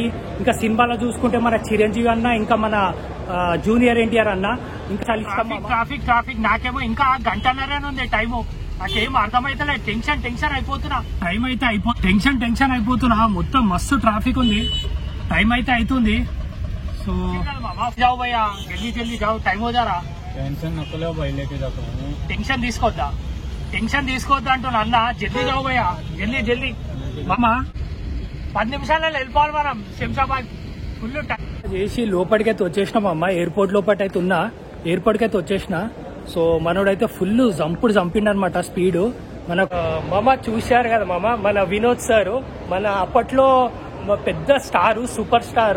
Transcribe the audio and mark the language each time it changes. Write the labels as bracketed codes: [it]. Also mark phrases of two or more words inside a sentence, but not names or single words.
[te] ఇంకా సినిమాలో చూసుకుంటే మన చిరంజీవి అన్న, ఇంకా మన జూనియర్ ఎన్టీఆర్ అన్న. ఇంకా చాలా ఇష్టం. ట్రాఫిక్ నాకేమో ఇంకా గంటన్నరే ఉంది టైము. నాకేం అర్థమైతలేదు. టెన్షన్ అయిపోతున్నా. టైం అయితే టెన్షన్ అయిపోతున్నా. మొత్తం మస్తు ట్రాఫిక్ ఉంది. టైం అయితే అవుతుంది. [hi] సో జాओ भैया, जल्दी जाओ, टाइम हो जा रहा. [te] టెన్షన్ తీసుకోవద్దా అంటున్నా అన్న. [hi] जल्दी जाओ भैया, [te] జల్దీ మామ. 10 నిమిషాలలో వెళ్ళిపోవాలి మనం శంషాబాద్. ఫుల్ చేసి లోపలికైతే వచ్చేసినాం అమ్మ. ఎయిర్పోర్ట్ లోపలికైతే వచ్చేసిన. సో మనోడైతే ఫుల్ చంపిండు అనమాట స్పీడ్. మన మామ చూశారు కదా మామ, మన వినోద్ సార్ మన అప్పట్లో పెద్ద స్టారు, [en] super star.